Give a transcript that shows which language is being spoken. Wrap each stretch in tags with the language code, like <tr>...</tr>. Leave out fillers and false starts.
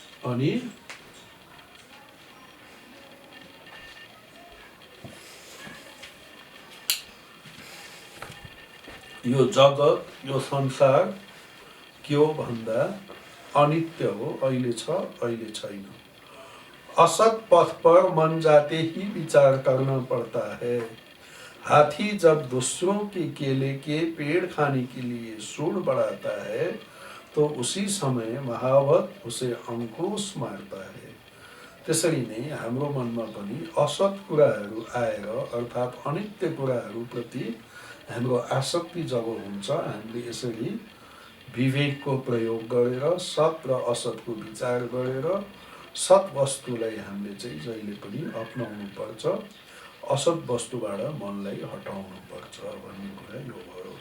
<ne>अनि यो जगत, यो संसार के हो भन्दा अनित्य हो, अहिले छ अहिले छैन।</ne> <hi>असत पथ पर मन जाते ही विचार करना पड़ता है। हाथी जब दूसरों के केले के पेड़ खाने के लिए सूंड बढ़ाता है तो उसी समय महावत उसे अंकुश मारता है।</hi> <ne>त्यसरी नै हाम्रो मनमा पनि असत कुराहरू आएर अर्थात् अनित्य कुराहरूप्रति हाम्रो आसक्ति जब हुन्छ, हामीले यसरी विवेकको प्रयोग गरेर सत र असतको विचार गरेर सत वस्तुलाई हामीले चाहिँ जहिले पनि अपनाउनु पर्छ, असत वस्तुबाट मनलाई हटाउनु पर्छ भन्ने कुरा यो भयो।</ne>